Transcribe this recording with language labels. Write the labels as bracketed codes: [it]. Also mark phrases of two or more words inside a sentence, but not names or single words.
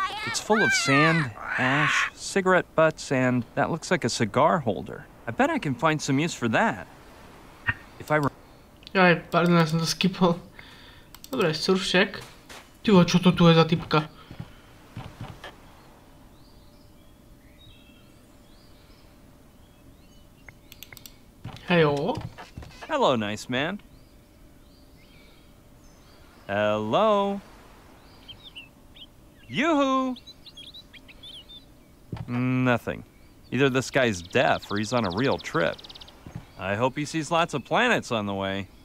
[en] It's full of sand, ash, cigarette butts, and that looks like a cigar holder. I bet I can find some use for that. If I... [sk] Aj, pardon, ja som to skipol. Dobre, surfšek. Tyvo, čo to tu je za typka? Hejo. [en] Hello, nice man. Hello. Yoo-hoo! Nothing. Either this guy's deaf or he's on a real trip. I hope he sees lots of planets on the way.